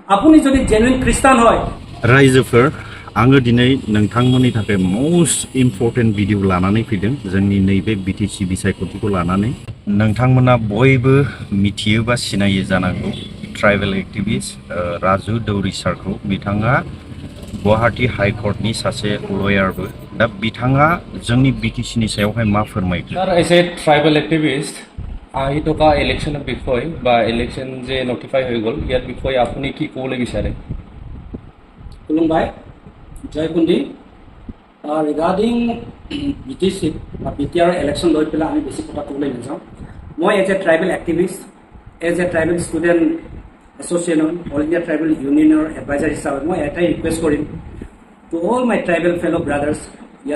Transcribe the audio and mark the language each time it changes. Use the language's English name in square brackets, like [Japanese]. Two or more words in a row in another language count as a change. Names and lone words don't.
[Assamese] আপুনি যদি জেনুইন খ্ৰীষ্টান হয় [Bodo] रायजोफोर आङो दिनै नोंथांमोननि थाखाय [English] most important video [Bodo] लानानै फैदों जोंनि नैबे बिटिसि बिसायख'थिखौ लानानै नोंथांमोना बयबो मिथियो बा सिनायो जानांगौ [English] tribal activist [Bodo] राजु दौरि सारखौ बिथाङा गुवाहाटी हाइकर्टनि सासे लयारबो दा बिथाङा जोंनि बिटिसिनि सायावहाय मा फोरमायगोन [English] Sir, as a tribal activist, [Assamese] আহি থকা ইলেকশ্যনৰ বিষয় বা ইলেকশ্যন যে নটিফাই হৈ গ'ল ইয়াৰ বিষয়ে আপুনি কি ক'বলৈ বিচাৰে খুলুমবাই জয় কুণ্ডি ৰিগাৰ্ডিং BTC বা BTR ইলেকশ্যন লৈ পেলাই আমি বেছি কথা ক'বলৈ নাযাওঁ মই [English] as a tribal activist as a tribal student association All India Tribal Union adviser [Assamese] হিচাপে মই এটাই ৰিকুৱেষ্ট কৰিম [English] to all my tribal fellow brothers [Assamese] ইয়াত